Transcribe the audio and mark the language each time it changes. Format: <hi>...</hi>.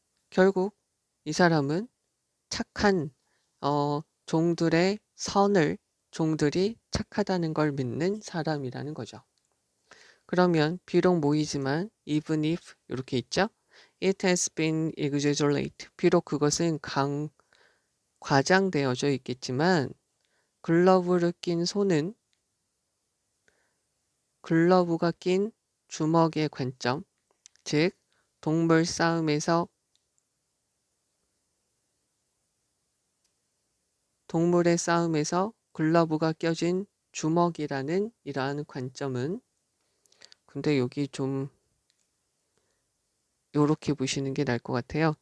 <ko>결국 이 사람은 착한 종들의 종들이 착하다는 걸 믿는 사람이라는 거죠. 그러면 비록 모이지만</ko> <en>even if</en> <ko>이렇게 있죠.</ko> <en>It has been exaggerated.</en> <ko>비록 그것은 과장되어져 있겠지만 글러브를 낀 손은 글러브가 낀 주먹의 관점, 즉 동물 싸움에서 동물의 싸움에서 글러브가 껴진 주먹이라는 이러한 관점은, 근데 여기 좀 요렇게 보시는 게 나을 것 같아요.</ko>